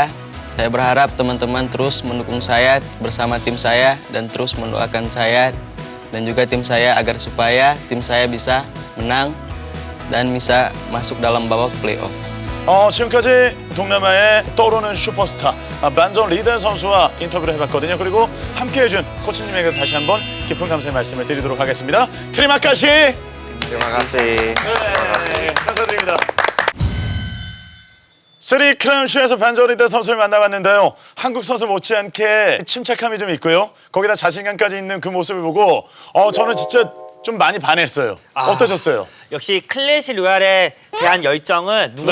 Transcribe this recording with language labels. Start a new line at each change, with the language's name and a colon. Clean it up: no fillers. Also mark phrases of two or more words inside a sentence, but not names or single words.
Indonesian: Saya berharap teman-teman terus mendukung saya bersama tim saya dan terus mendoakan saya dan juga tim saya agar supaya tim saya bisa menang dan bisa masuk dalam babak playoff.
Korean: 지금까지 동남아의 떠오르는 슈퍼스타 반전 리더 선수와 인터뷰를 해봤거든요. 그리고 함께해준 코치님에게 다시 한번 깊은 감사의 말씀을 드리도록 하겠습니다. 테리마카시.
Indonesian: Terima kasih.
Korean: 네, 감사드립니다. 3 크라운쇼에서 반전 리더 선수를 만나봤는데요. 한국 선수 못지않게 침착함이 좀 있고요. 거기다 자신감까지 있는 그 모습을 보고 저는 진짜 좀 많이 반했어요. 어떠셨어요? 역시 클래시 로얄에 대한 열정은 누구나